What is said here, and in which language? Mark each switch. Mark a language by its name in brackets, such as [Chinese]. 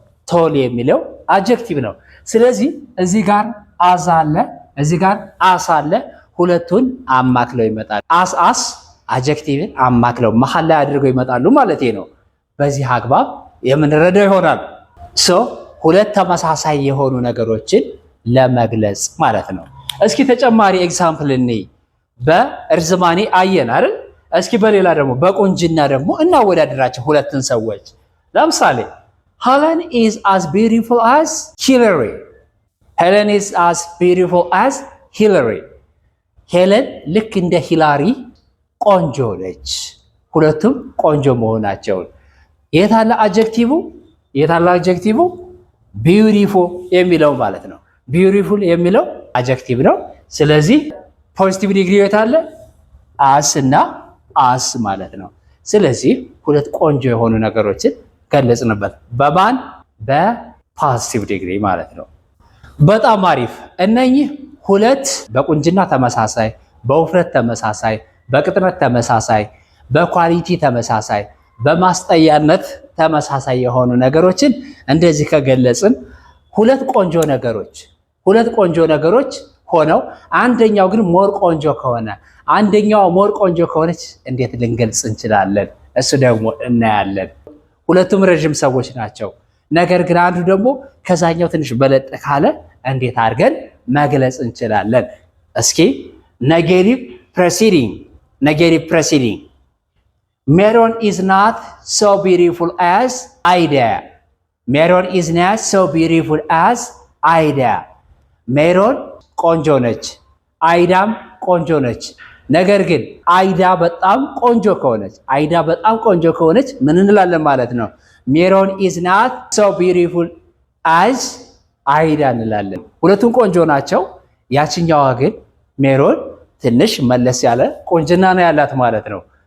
[Amharic] ቶል የሚለው አጀክቲቭ ነው። ስለዚህ እዚህ ጋር አዝ አለ፣ እዚህ ጋር አስ አለ። ሁለቱን አማክለው ይመጣሉ። አስ አጀክቲቭን አማክለው መሃል ላይ አድርገው ይመጣሉ ማለት ነው። በዚህ አግባብ የምንረዳው ይሆናል። ሁለት ተመሳሳይ የሆኑ ነገሮችን ለመግለጽ ማለት ነው። እስኪ ተጨማሪ ኤግዛምፕል እንይ። በእርዝማኔ አየን አይደል? እስኪ በሌላ ደግሞ በቁንጅና ደግሞ እናወዳድራቸው ሁለትን ሰዎች። ለምሳሌ [English] Helen is as beautiful as Hillary. Helen is as beautiful as Hillary. [Amharic] ሄለን ልክ እንደ ሂላሪ ቆንጆ ነች። ሁለቱም ቆንጆ መሆናቸውን የታለ አጀክቲቭ ቢዩቲፉል የሚለው ማለት ነው። ቢዩቲፉል የሚለው አጀክቲቭ ነው። ስለዚህ ፖዚቲቭ ዲግሪ የታለ አስ እና አስ ማለት ነው። ስለዚህ ሁለት ቆንጆ የሆኑ ነገሮችን ገለጽንበት በማን በፖዚቲቭ ዲግሪ ማለት ነው። በጣም አሪፍ። እነኚህ ሁለት በቁንጅና ተመሳሳይ፣ በውፍረት ተመሳሳይ፣ በቅጥነት ተመሳሳይ፣ በኳሊቲ ተመሳሳይ፣ በማስጠያነት ተመሳሳይ የሆኑ ነገሮችን እንደዚህ ከገለጽን ሁለት ቆንጆ ነገሮች ሆነው አንደኛው ግን ሞር ቆንጆ ከሆነ አንደኛው ሞር ቆንጆ ከሆነች እንዴት ልንገልጽ እንችላለን? እሱ ደግሞ እናያለን። ሁለቱም ረጅም ሰዎች ናቸው። ነገር ግን አንዱ ደግሞ ከዛኛው ትንሽ በለጥ ካለ እንዴት አድርገን መግለጽ እንችላለን? እስኪ ኔጌቲቭ ፕሬሲዲንግ [English] Meron is not so beautiful as Ida. Meron is not so beautiful as Ida. [Amharic] ሜሮን ቆንጆ ነች፣ አይዳም ቆንጆ ነች። ነገር ግን አይዳ በጣም ቆንጆ ከሆነች ምን እንላለን ማለት ነው? ሜሮን [English] is not so beautiful as [Amharic] አይዳ እንላለን። ሁለቱም ቆንጆ ናቸው። ያችኛዋ ግን ሜሮን ትንሽ መለስ ያለ ቆንጅና ነው ያላት ማለት ነው።